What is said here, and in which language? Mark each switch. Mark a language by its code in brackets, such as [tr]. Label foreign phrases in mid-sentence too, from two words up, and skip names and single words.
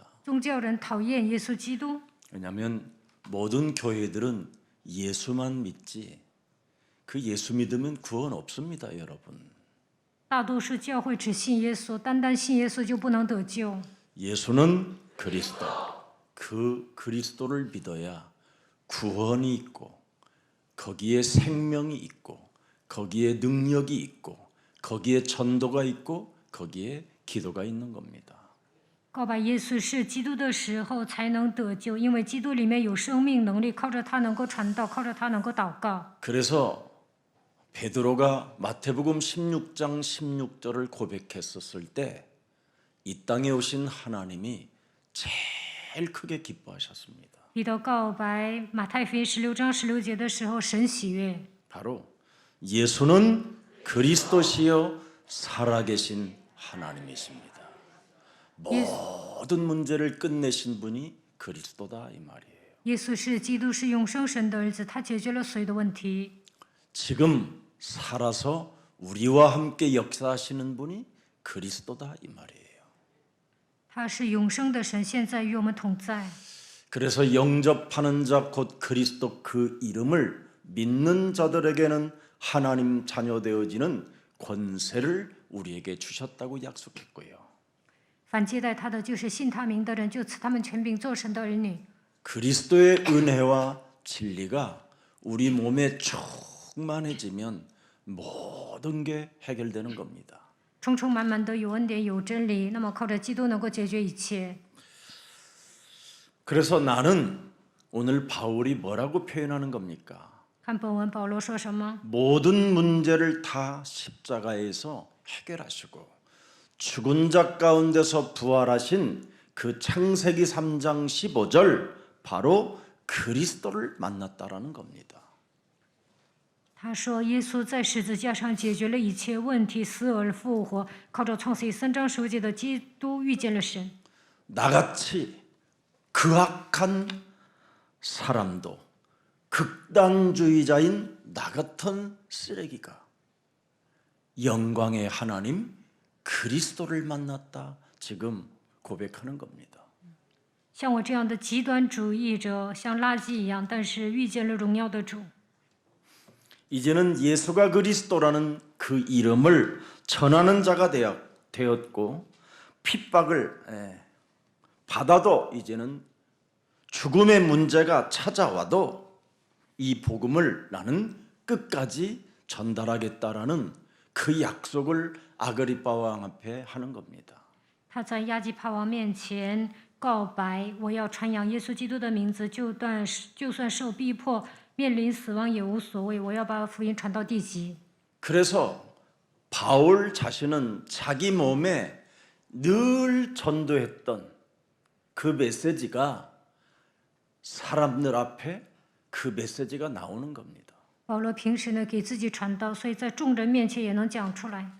[zh] 宗教人讨厌耶稣基督， [ko] 왜냐하면 모든 교회들은 예수만 믿지 그 예수 믿으면 구원 없습니다, 여러분. [zh] 大多数教会只信耶稣，单单信耶稣就不能得救。 [ko] 예수는 그리스도. 그 그리스도를 믿어야 구원이 있고 거기에 생명이 있고 거기에 능력이 있고 거기에 전도가 있고 거기에 기도가 있는 겁니다. [zh] 告白耶稣是基督的时候才能得救，因为基督里面有生命能力，靠着他能够传道，靠着他能够祷告。 [ko] 그래서 베드로가 마태복음 16장 16절을 고백했었을 때 이 땅에 오신 하나님이 제일 크게 기뻐하셨습니다. [zh] 彼得告白马太福音16章16节的时候，神喜悦。 [ko] 바로 예수는 그리스도시요 살아계신 하나님이십니다. 모든 문제를 끝내신 분이 그리스도다 이 말이에요. [zh] 耶稣是基督，是永生神的儿子，他解决了所有的问题。 [ko] 지금 살아서 우리와 함께 역사하시는 분이 그리스도다 이 말이에요. [zh] 他是永生的神，现在与我们同在。 [ko] 그래서 영접하는 자 곧 그리스도 그 이름을 믿는 자들에게는 하나님 자녀 되어지는 권세를 우리에게 주셨다고 약속했고요. [zh] 凡接待他的，就是信他名的人，就赐他们权柄做神的儿女。 [ko] 그리스도의 은혜와 진리가 우리 몸에 충만해지면 모든 게 해결되는 겁니다. [zh] 充充满满的有恩典有真理，那么靠着基督能够解决一切。 [ko] 그래서 나는 오늘 바울이 뭐라고 표현하는 겁니까? [zh] 看本文保罗说什么？ [ko] 모든 문제를 다 십자가에서 해결하시고 죽은 자 가운데서 부활하신 그 창세기 3장 15절 바로 그리스도를 만났다라는 겁니다. [zh] 他说耶稣在十字架上解决了一切问题，死而复活，靠着创世记3章15节的基督遇见了神。 [ko] 나같이 그악한 사람도 극단주의자인 나 같은 쓰레기가 영광의 하나님 그리스도를 만났다. 지금 고백하는 겁니다. [zh] 像我这样的极端主义者，像垃圾一样，但是遇见了荣耀的主。 [ko] 이제는 예수가 그리스도라는 그 이름을 전하는 자가 되었고 핍박을 받아도 이제는 죽음의 문제가 찾아와도 이 복음을 나는 끝까지 전달하겠다라는 그 약속을 아그리파 왕 앞에 하는 겁니다. [zh] 他在亚基帕王面前告白：“我要传扬耶稣基督的名字，就算受逼迫，面临死亡也无所谓。我要把福音传到地极。” [ko] 그래서 바울 자신은 자기 몸에 늘 전도했던 그 메시지가 사람들 앞에 그 메시지가 나오는 겁니다. [zh] 保罗平时呢给自己传道，所以在众人面前也能讲出来。